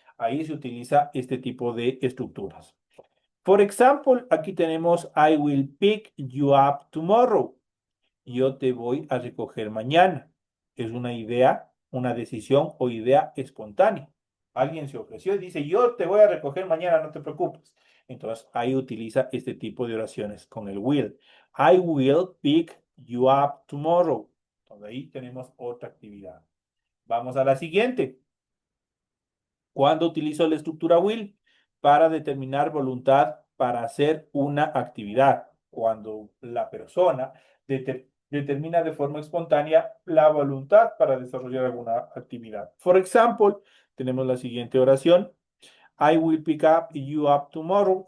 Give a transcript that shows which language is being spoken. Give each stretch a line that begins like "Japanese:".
Spanish: Ahí se utiliza este tipo de estructuras. Por ejemplo, aquí tenemos
English: I will pick you up tomorrow.
Spanish: Yo te voy a recoger mañana. Es una idea, una decisión o idea espontánea. Alguien se ofreció y dice, yo te voy a recoger mañana, no te preocupes. Entonces ahí utiliza este tipo de oraciones con el will.
English: I will pick you up tomorrow.
Spanish: Entonces ahí tenemos otra actividad. Vamos a la siguiente. ¿Cuándo utilizo la estructura will? Para determinar voluntad para hacer una actividad. cuando la persona determina de forma espontánea la voluntad para desarrollar alguna actividad.
English: For example,
Spanish: tenemos la siguiente oración.
English: I will pick up you up tomorrow.